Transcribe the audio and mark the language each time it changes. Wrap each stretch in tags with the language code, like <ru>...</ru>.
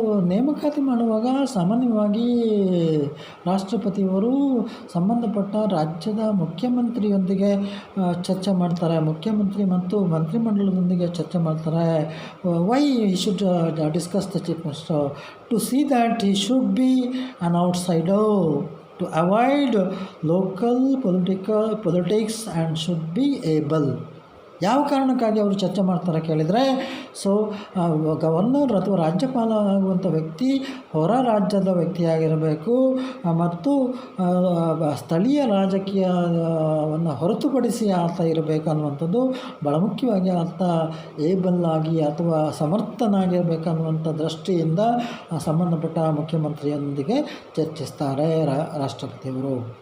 <kn>ನೇಮಕಾತಿ ಮಾಡುವಾಗ ಸಾಮಾನ್ಯವಾಗಿ ರಾಷ್ಟ್ರಪತಿಯವರು ಸಂಬಂಧಪಟ್ಟ ರಾಜ್ಯದ ಮುಖ್ಯಮಂತ್ರಿಯೊಂದಿಗೆ ಚರ್ಚೆ ಮಾಡ್ತಾರೆ, ಮುಖ್ಯಮಂತ್ರಿ ಮತ್ತು ಮಂತ್ರಿಮಂಡಲದೊಂದಿಗೆ ಚರ್ಚೆ ಮಾಡ್ತಾರೆ.</kn> <en>Why he should discuss the chief minister? To see that he should be an outsider, to avoid local politics, and should be able.</en> <kn>ಯಾವ ಕಾರಣಕ್ಕಾಗಿ ಅವರು ಚರ್ಚೆ ಮಾಡ್ತಾರೆ ಕೇಳಿದರೆ, ಸೊ ಗವರ್ನರ್ ಅಥವಾ ರಾಜ್ಯಪಾಲ ಆಗುವಂಥ ವ್ಯಕ್ತಿ ಹೊರ ರಾಜ್ಯದ ವ್ಯಕ್ತಿಯಾಗಿರಬೇಕು ಮತ್ತು ಸ್ಥಳೀಯ ರಾಜಕೀಯವನ್ನು ಹೊರತುಪಡಿಸಿ ಆತ ಇರಬೇಕು ಅನ್ನುವಂಥದ್ದು ಭಾಳ ಮುಖ್ಯವಾಗಿ ಆತ ಏಬಲ್ ಆಗಿ ಅಥವಾ ಸಮರ್ಥನಾಗಿರಬೇಕನ್ನುವಂಥ ದೃಷ್ಟಿಯಿಂದ ಸಂಬಂಧಪಟ್ಟ ಮುಖ್ಯಮಂತ್ರಿಯೊಂದಿಗೆ ಚರ್ಚಿಸ್ತಾರೆ ರಾಷ್ಟ್ರಪತಿಯವರು.</kn>